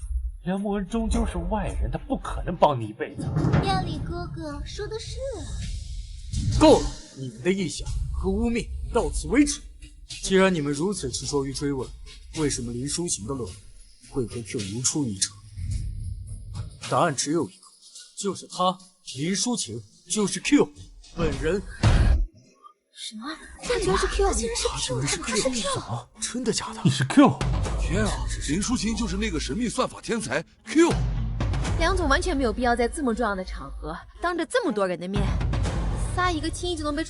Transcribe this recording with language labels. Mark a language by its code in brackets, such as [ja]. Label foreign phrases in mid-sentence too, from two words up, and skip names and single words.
[zh] 梁墨恩終究是外人，他不可能幫你一輩子。亞里哥哥說的是。夠了，你們的臆想和污衊到此為止。既然你們如此執着於追問，為什麼林淑琴的論文會和 Q 如出一轍？答案只有一個，就是他，林淑琴就是 Q 本人。什麼？他居然是 Q？ 他竟然是 Q？他竟然是 Q？ 什麼？真的假的？你是 Q？天啊！林淑琴就是那個神秘算法天才 Q。梁總完全沒有必要在這麼重要的場合，當着這麼多人的面，撒一個輕易就能被戳破的謊言吧？